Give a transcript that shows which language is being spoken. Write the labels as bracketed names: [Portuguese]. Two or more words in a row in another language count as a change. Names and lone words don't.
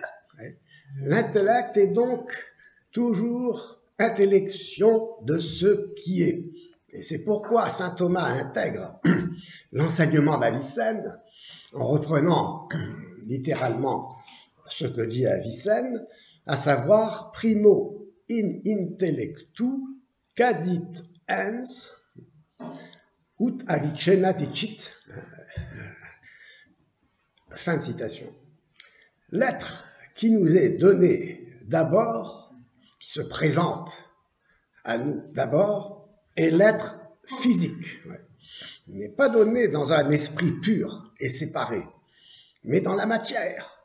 [French] L'intellect est donc toujours intellection de ce qui est. Et c'est pourquoi saint Thomas intègre l'enseignement d'Avicenne en reprenant littéralement ce que dit Avicenne, à savoir [Latin] primo in intellectu cadit ens ut Avicenna dicit. [French] Fin de citation. L'être qui nous est donné d'abord, qui se présente à nous d'abord, est l'être physique. Il n'est pas donné dans un esprit pur et séparé, mais dans la matière.